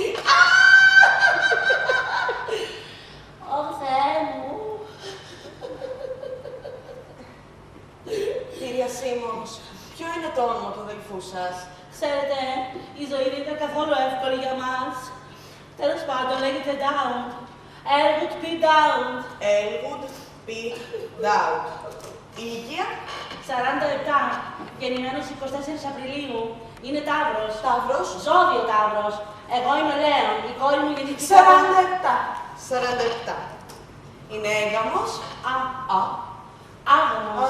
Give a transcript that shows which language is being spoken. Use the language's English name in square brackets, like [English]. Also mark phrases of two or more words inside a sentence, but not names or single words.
[Greek] Ω Θεέ μου. Κυρία Σίμονς, ποιο είναι το όνομα του αδελφού σας? Ξέρετε, η ζωή δεν ήταν καθόλου εύκολη για μας. Τέλος πάντων, λέγεται Down. Elwood P. Down. Elwood P. Down. Ηλικία? 47. Γεννημένος 24 Απριλίου. Είναι Ταύρος. Ταύρος. Ζώδιο Ταύρος. Εγώ είμαι Λέων. Η κόρη μου γεννήθηκε. 47. 47. Είναι έγαμος? Α, Α. άγαμος.